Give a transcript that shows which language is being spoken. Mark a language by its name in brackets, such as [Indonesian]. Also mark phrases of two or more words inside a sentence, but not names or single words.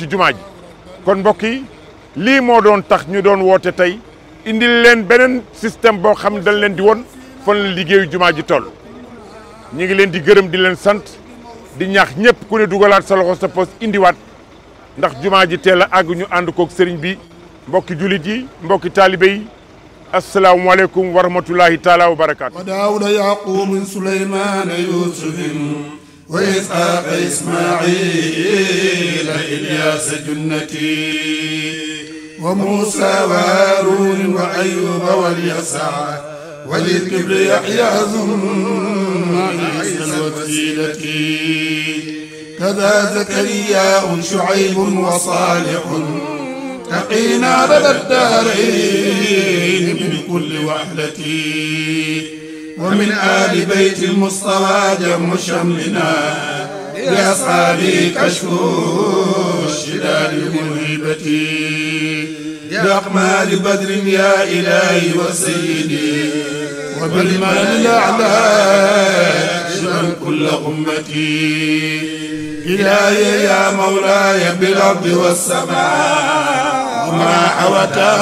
[Wolof] jumaa ji kon mbokk yi lii moo doon tax ñu doon woote tey indil leen beneen système boo xam ne dañ leen di won fan la liggéeyu jumaa ji toll ñu ngi leen di gërëm di leen sant di ñaax ñëpp ku ne dugalaat sa loxo sa poos indiwaat ndax jumaa ji teel a àgg ñu ànd koog sëriñ bi mbokki jullit yi mbokki taalibe yi [Arabic] السلام عليكم ورحمة الله تعالى وبركاته. وداود يعقوب من سليمان يوسف وإسحاق إسماعيل إلياس جنتي وموسى وهارون وأيوب واليسع وذي الكفل يحيى ثم عيسى وسيلتي كذا زكريا شعيب وصالح تقينا لدى الدارين من كل وحدة ومن آل بيت المصطفى جم شملنا بأصحابه كشف الشداد المهيبة بأقمال بدر يا إلهي وسيدي وبالمال الأعلى شمل كل أمتي إلهي يا مولاي بالأرض والسماء وما حوت